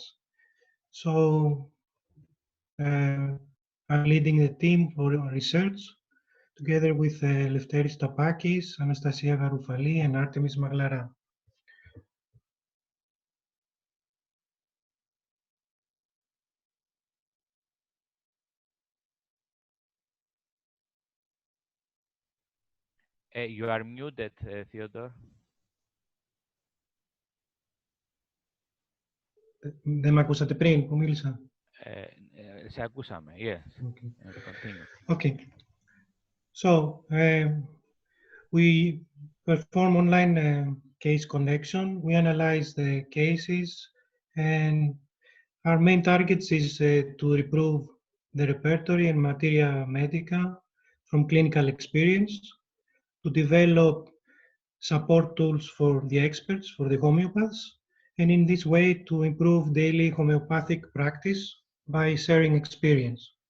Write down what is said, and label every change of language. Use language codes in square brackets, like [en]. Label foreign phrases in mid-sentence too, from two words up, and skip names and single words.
[en] So I'm leading the team for research together with Lefteris Tapakis, Anastasia Garoufali, and Artemis Maglara. You are muted, Theodore. [el] Δεν με ακούσατε πριν που μίλησα? Σε ακούσαμε, [en] yes. Okay. Continue. Okay. So we perform online case connection. We analyze the cases, and our main targets is to improve the repertory and materia medica from clinical experience, to develop support tools for the experts, for the homeopaths, and in this way to improve daily homeopathic practice by sharing experience.